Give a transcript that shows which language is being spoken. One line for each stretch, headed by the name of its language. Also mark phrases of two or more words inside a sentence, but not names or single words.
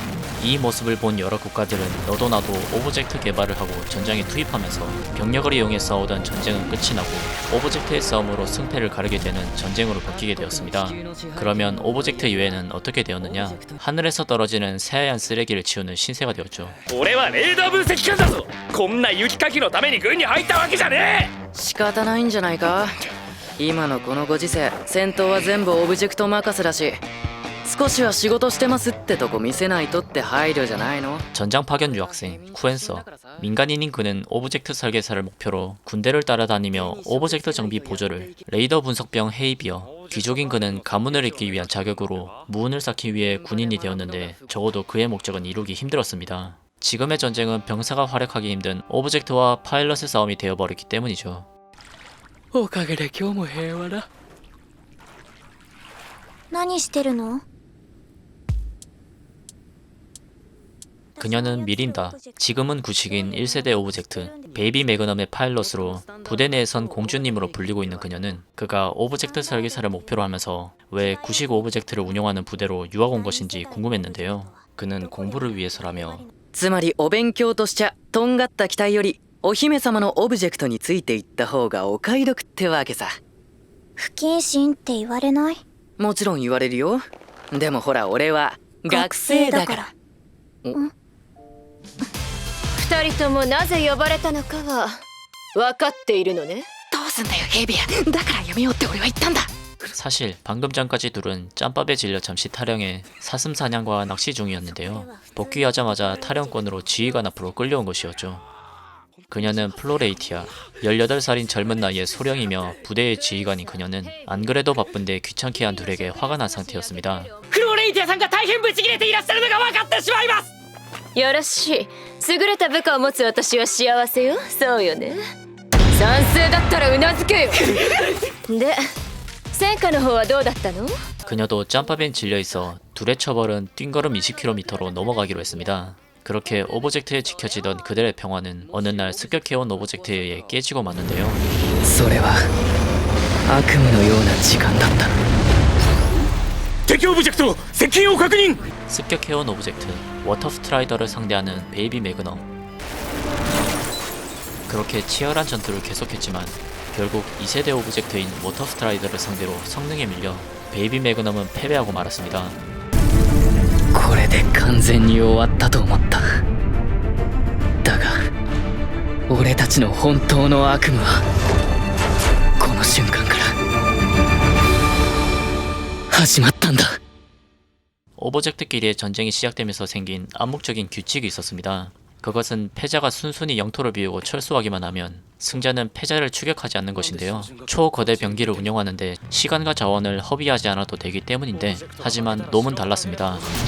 Korean: 이 모습을 본 여러 국가들은 너도 나도 오브젝트 개발을 하고 전장에 투입하면서 병력을 이용해 싸우던 전쟁은 끝이 나고 오브젝트의 싸움으로 승패를 가르게 되는 전쟁으로 바뀌게 되었습니다. 그러면 오브젝트 이외에는 어떻게 되었느냐? 하늘에서 떨어지는 새하얀 쓰레기를 치우는 신세가 되었죠.
Japanese: 俺はレーダー分析官だぞ。こんな雪かきのために軍に入ったわけじゃねえ。仕方ないんじゃないか。今のこのご時世、戦闘は全部オブジェクト任せだし、少しは仕事してますってとこ見せないとって配慮じゃないの？
Korean: 전장 파견 유학생 쿠엔서. 민간인인 그는 오브젝트 설계사를 목표로 군대를 따라다니며 오브젝트 정비 보조를, 레이더 분석병 헤이비어. 귀족인 그는 가문을 잇기 위한 자격으로 무운을 쌓기 위해 군인이 되었는데 적어도 그의 목적은 이루기 힘들었습니다. 지금의 전쟁은 병사가 활약하기 힘든 오브젝트와 파일럿의 싸움이 되어버렸기 때문이죠.
Japanese: おかげで今日も平和だ。何してるの？
Korean: 그녀는 미린다. 지금은 구식인 1세대 오브젝트 베이비 매그넘의 파일럿으로 부대 내에선 공주님으로 불리고 있는 그녀는 그가 오브젝트 설계사를 목표로 하면서 왜 구식 오브젝트를 운영하는 부대로 유학 온 것인지 궁금했는데요. 그는 공부를 위해서라며
Japanese: つまりお勉強としちゃとんがった機体よりお姫様のオブジェクトについていった方がお買い得ってわけさ。不謹慎って言われない？もちろん言われるよ。でもほら俺は学生だから。二人ともなぜ呼ばれたのかは分かっているのね。どうすんだよヘビア。だからやめようって俺は言ったんだ。
Korean: 사실 방금 전까지 둘은 짬밥에 질려 잠시 타령해 사슴 사냥과 낚시 중이었는데요. 복귀하자마자 타령권으로 지휘관 앞으로 끌려온 것이었죠. 그녀는 플로레이티아, 18살인 젊은 나이에 소령이며 부대의 지휘관인 그녀는 안 그래도 바쁜데 귀찮게 한 둘에게 화가 난 상태였습니다.
Japanese: フローレイティアさんが大変ブチ切れていらっしゃるのが分かってしまいます。よろしい。優れた部下を持つ私は幸せよ。そうよね。賛成だったらうなずけよ。で、戦果の方はどうだったの？
Korean: 그녀도 짬밥엔 질려있어 둘의 처벌은 뛴걸음 20km로 넘어가기로 했습니다. 그렇게 오브젝트에 지켜지던 그들의 평화는 어느 날 습격해온 오브젝트에 의해 깨지고 마는데요.
Japanese: それは悪夢のような時間だった。敵オブジェクト接近を確認。
Korean: 습격해온 오브젝트 워터스트라이더를 상대하는 베이비 매그넘. 그렇게 치열한 전투를 계속했지만 결국 2세대 오브젝트인 워터스트라이더를 상대로 성능에 밀려 베이비 매그넘은 패배하고 말았습니다.
Japanese: これで完全に終わったと思った。だが俺たちの本当の悪夢はこの瞬間から始まったんだ。
Korean: 오브젝트끼리의 전쟁이 시작되면서 생긴 암묵적인 규칙이 있었습니다. 그것은 패자가 순순히 영토를 비우고 철수하기만 하면 승자는 패자를 추격하지 않는 것인데요. 초거대 병기를 운영하는데 시간과 자원을 허비하지 않아도 되기 때문인데 하지만 놈은 달랐습니다.